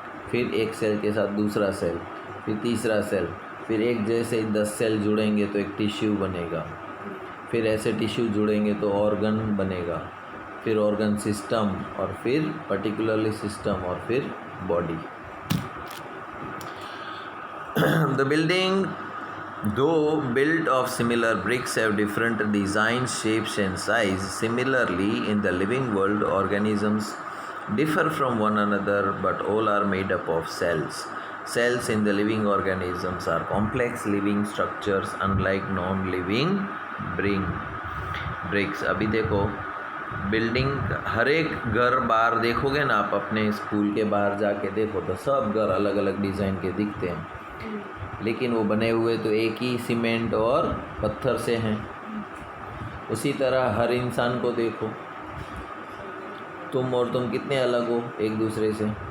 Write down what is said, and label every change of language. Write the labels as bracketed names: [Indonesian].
[Hindi] फिर एक सेल के साथ दूसरा सेल, फिर तीसरा सेल, फिर एक जैसे 10 सेल जुड़ेंगे तो एक टिश्यू बनेगा। फिर ऐसे टिश्यू जुड़ेंगे तो ऑर्गन बनेगा, फिर ऑर्गन सिस्टम, और फिर पर्टिकुलरली सिस्टम, और फिर body. [English] The building though built of similar bricks have different designs, shapes and size. Similarly, in the living world, organisms differ from one another, but all are made up of cells. Cells in the living organisms are complex living structures unlike non-living bricks. [Hindi] अभी देखो building, हर एक घर बाहर देखोगे ना आप, अपने school के बाहर जाके देखो तो सब घर अलग अलग डिज़ाइन के दिखते हैं, लेकिन वो बने हुए तो एक ही सीमेंट और पत्थर से हैं। उसी तरह हर इंसान को देखो, तुम कितने अलग हो एक दूसरे से।